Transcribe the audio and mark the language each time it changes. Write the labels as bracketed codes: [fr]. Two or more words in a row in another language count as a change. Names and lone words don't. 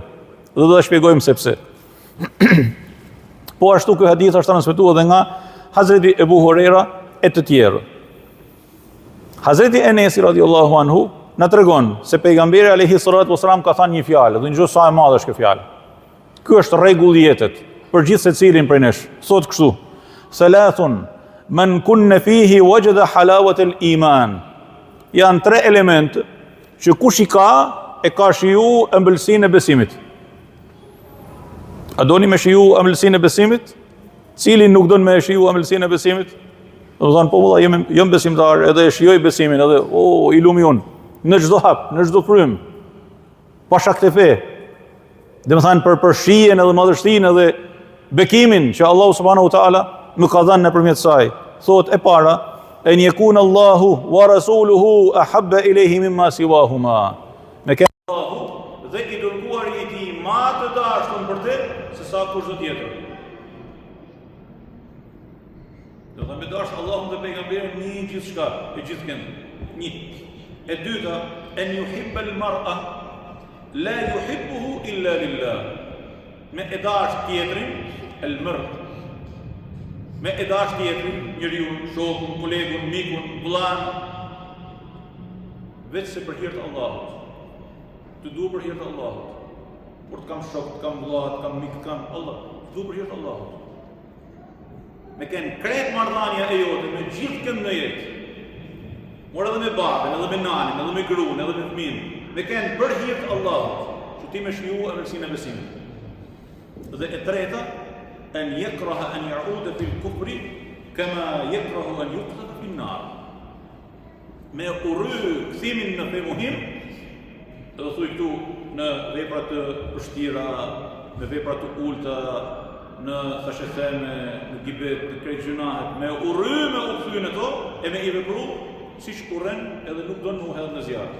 [sq] Dhe do ta shpjegojmë se pse. Po ashtu ky hadith është transmetuar edhe nga Hazreti Ebu Huraira e të tjerë. Hazreti Enes [ar] رضي الله عنه [sq] na tregon se pejgamberi [ar] عليه الصلاة والسلام [sq] ka thënë një fjalë, dhe ngjë sa e madhe është kjo fjalë. Ky është rregull i jetës për gjithë secilin prej nesh. Thot kështu: [ar] ثلاث من كن فيه وجد حلاوة الإيمان. [sq] Janë 3 elemente që kush i ka, e ka shiju ëmbëlsinë e besimit. A doni me shiju ëmbëlsinë e besimit? Cili nuk don me shiju ëmbëlsinë e besimit? Do të thonë po valla jam besimtar, edhe e shijoj besimin, edhe i lumi unë në çdo hap, në çdo frym. Pa shak të fe. Domethënë për shijen edhe madhështinë edhe bekimin që Allahu [ar] سبحانه وتعالى [sq] më ka dhënë nëpërmjet saj. Thot e para: [ar] أن يكون الله ورسوله أحب إليه مما سواهما. [sq] Me ke Allahu dhe i dërguari i tij më të dashur për të se sa kushdo tjetër. Do të më dash Allahun dhe pejgamberin një gjithçka, e gjithkënd. Një. E dyta, [ar] أن يحب المرء لا يحبه إلا لله. [sq] Me e dash tjetrin, el-mar. Me e dash tjetrin, njeriu, shokun, kolegun, mikun, vllan, vetë se për hir të Allahut. Të duhet për hir të Allahut. Por të kam shok, të kam vlla, të kam mik, të kam Allah, të duhet për hir të Allahut. Me kënë kretë marrëdhënia e jote me gjithë kënd në jetë. Por edhe me babën, edhe me nanin, edhe me gruan, edhe me fëmin. Me kënë për hir të Allahut, që ti me shiju ëmbëlsinë e besimit. Dhe e treta, [ar] أن يكره أن يعود في الكفر كما يكره أن يقذف في النار. [sq] Me urry kthimin në femuhim, do thuj këtu në vepra të vështira, në vepra të ulta, në thashetheme, në gibet, në krejt gjunahet, me urry me u kthy në to, e me i vepru siç urren edhe nuk do në u hedh në zjarr.